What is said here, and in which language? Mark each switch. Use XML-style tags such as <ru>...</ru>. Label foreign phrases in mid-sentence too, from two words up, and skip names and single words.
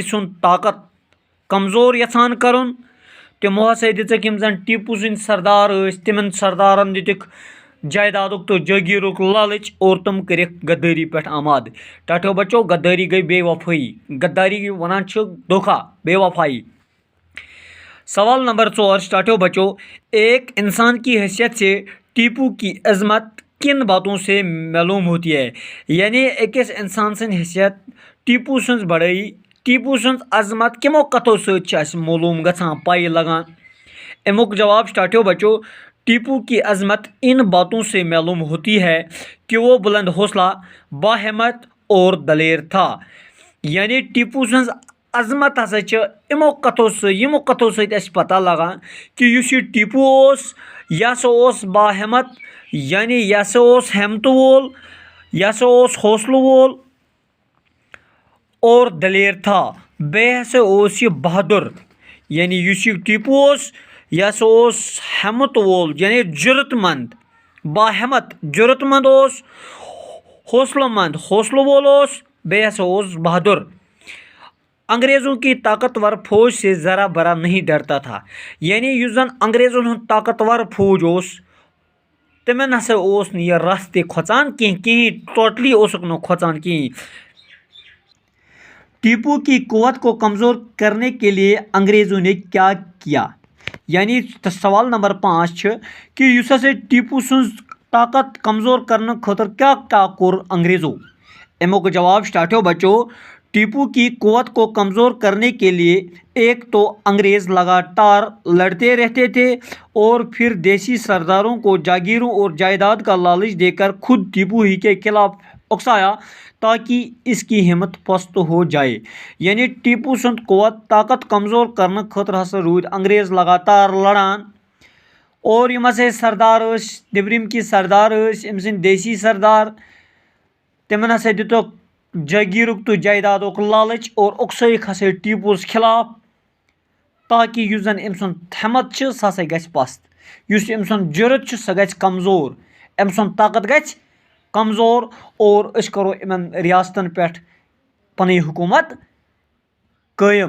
<ks>سُنٛد طاقت کمزور یژھان کرُن تمو ہسا دِژکھ یم زن ٹیپو سٕنٛدۍ سردار ٲسۍ تمن سردارن دِتکھ جائیدادُک تہٕ جٲگیٖرُک لالچ اور تم کٔرِکھ غدٲری پٮ۪ٹھ آمادٕ ٹاٹھو بچو غدٲری گٔے بے وفٲیی غداری ونان چھِ دھوکہ بے وفائی سوال نمبر 4 ٹاٹھو</ks> <ur>بچو ایک انسان کی حیثیت سے ٹیپو کی عظمت کن باتوں سے معلوم ہوتی ہے</ur> <ks>یعنی أکِس انسان سٕنٛدۍ حیثیت ٹیپو سٕنٛز بڑٲیی ٹیپو سٕنٛز عظمت کمو کتھو سۭتۍ چھِ اَسہِ معلوم گژھان پاے لگان امیُک جواب چھُ ٹاٹھو بچو</ks> <ur>ٹیپو کی عظمت ان باتوں سے معلوم ہوتی ہے کہ وہ بلند حوصلہ باہمت اور دلیر تھا</ur> <ks>یعنی ٹیپو سٕنٛز عظمت ہسا چھِ یمو کتھو سۭتۍ اَسہِ پتہ لگان کہ یُس یہِ ٹیپو اوس یہِ ہسا اوس باہمت یعنی یہِ ہسا اوس ہمتہٕ وول یہِ ہسا اوس حوصلہٕ وول</ks> <ur>اور دلیر تھا</ur> <ks>بیٚیہِ ہسا اوس یہِ بہادر یعنی یُس یہِ ٹیپو اوس یہِ ہسا اوس ہمت وول یعنی جُرت مند باہمت جُرت مند اوس حوصلہٕ وول اوس بیٚیہِ ہسا اوس بہادر</ks> <ur>انگریزوں کی طاقتور فوج سے ذرا برا نہیں ڈرتا تھا.</ur> <ks>یعنی یُس زن انگریزن ہُنٛد طاقتور فوج اوس تمن ہسا اوس نہٕ یہِ رس تہِ کھۄژان کِہیٖنۍ ٹوٹلی اوسُکھ نہٕ کھۄژان کِہیٖنۍ.</ks> <ur>ٹیپو کی قوت کو کمزور کرنے کے لیے انگریزوں نے کیا کیا؟</ur> <ks>یعنی سوال نمبر 5 چھُ کہ یُس ہسا ٹیپو سٕنٛز طاقت کمزور کرنہٕ خٲطرٕ کیا کیا کوٚر انگریزو؟ امیُک جواب سٹارٹو بچو.</ks> <ur>ٹیپو کی قوت کو کمزور کرنے کے لیے ایک تو انگریز لگاتار لڑتے رہتے تھے اور پھر دیسی سرداروں کو جاگیروں اور جائیداد کا لالچ دے کر خود ٹیپو ہی کے خلاف اکسایا تاکہ اس کی ہمت پست ہو جائے.</ur> <ks>یعنی ٹیپو سند قوت طاقت کمزور کرنے خاطر ہسا رود انگریز لگاتار لڑان اور یم ہسا سردار نیبرم کی سردار ام سند دیسی سردار تمن ہسا دتک جاگیرک تو جائیدادک لالچ اور اکسائک ہسا ٹیپوس خلاف تاکہ یُس زن ام سند ہمت چھ سہ ہسا گژھِ پست یُس ام سند جرت چھ سہ گژھِ کمزور ام سند طاقت گژھِ کمزور اور أسۍ کرو یمن ریاستن پٮ۪ٹھ پنٕنۍ حکومت قٲیِم.</ks>